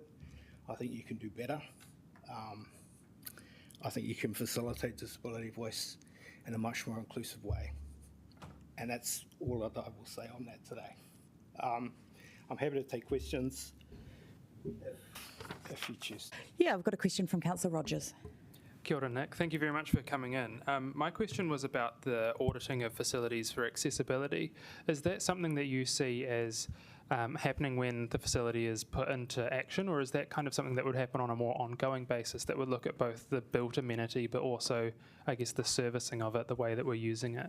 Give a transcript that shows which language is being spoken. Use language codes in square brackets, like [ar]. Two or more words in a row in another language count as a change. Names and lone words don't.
[en] I think you can do better. I think you can facilitate disability voice in a much more inclusive way. And that's all that I will say on that today. I'm happy to take questions if you choose. Yeah, I've got a question from Councillor Rogers. [mi] Kia ora, Nick. [en] Thank you very much for coming in. My question was about the auditing of facilities for accessibility. Is that something that you see as happening when the facility is put into action, or is that kind of something that would happen on a more ongoing basis that would look at both the built amenity but also, I guess, the servicing of it, the way that we're using it?